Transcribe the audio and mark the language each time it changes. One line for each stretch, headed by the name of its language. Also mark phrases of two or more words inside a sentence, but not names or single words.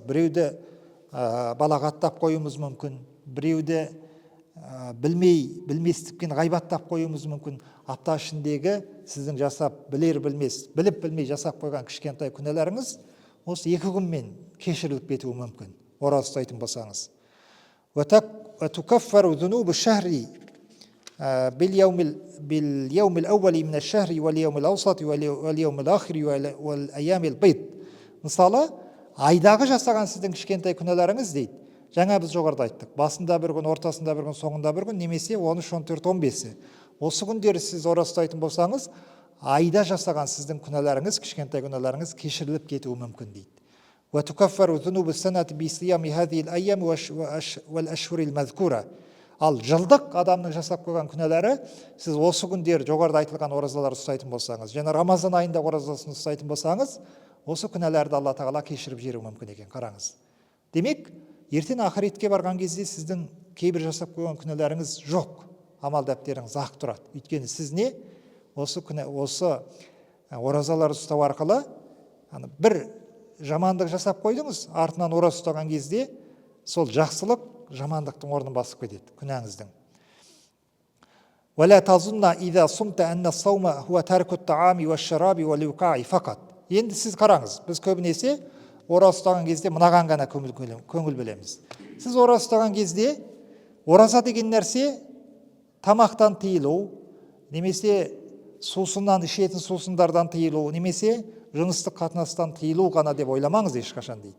Kazakh: Біреуді балағаттап қоюымыз мүмкін, біреуді білместікпен ғайбаттап қоюымыз мүмкін. Апта ішіндегі сіздің жасап, біліп-білмей жасап қойған кішкентай күнәларыңыз осы 2 күнмен кешіріліп кетуі мүмкін, ораза ұстайтын болсаңыз.
Arabic: وتكفر ذنوب الشهر باليوم الأول من الشهر واليوم الأوسط واليوم الآخر والأيام البيض.
Kazakh: Мысалы, айдағы жасаған сіздің кішкентай күнәларыңыз дейді. Жаңа біз жоғарыда айттық. Басында бір күн, ортасында бір күн, соңында бір күн, немесе 13, 14, 15. Осы күндері сіз ораза ұстайтын болсаңыз, айда жасаған сіздің күнәларыңыз, кішкентай күнәларыңыз кешіріліп кетуі мүмкін дейді.
Arabic: وتكفر ذنوب السنة بصيام هذه الأيام والأشهر المذكورة.
Kazakh: Ал жылдық адамның жасап қойған күнәлары, сіз осы күндер жоғарыда айтылған оразалар ұстайтын болсаңыз, және Рамазан айында оразасын ұстайтын болсаңыз, осы күнәларды Алла тағала кешіріп жіберуі мүмкін екен. Қараңыз. Демек, ертең ақыретке барған кезде сіздің кейбір жасап қойған күнәларыңыз жоқ, амал дәптеріңіз ақ тұрады. Өйткені сіз не? Осы оразалар ұстау арқылы бір жамандық жасап қойдыңыз, артынан ораза ұстаған кезде сол жақсылық жамандықтың орнын басып кетеді, күнәңіздің.
Arabic: ولا تظن إذا صمت أن الصوم هو ترك الطعام والشراب والوقاع فقط.
Kazakh: Енді сіз қараңыз, біз көбінесе ораза ұстаған кезде мынаған ғана көңіл бөлеміз. Сіз ораза ұстаған кезде ораза деген нәрсе тамақтан тыйылу, немесе сусыннан, ішетін сусындардан тыйылу, немесе жыныстық қатынастан тыйылу ғана деп ойламаңыз ешқашан дейді.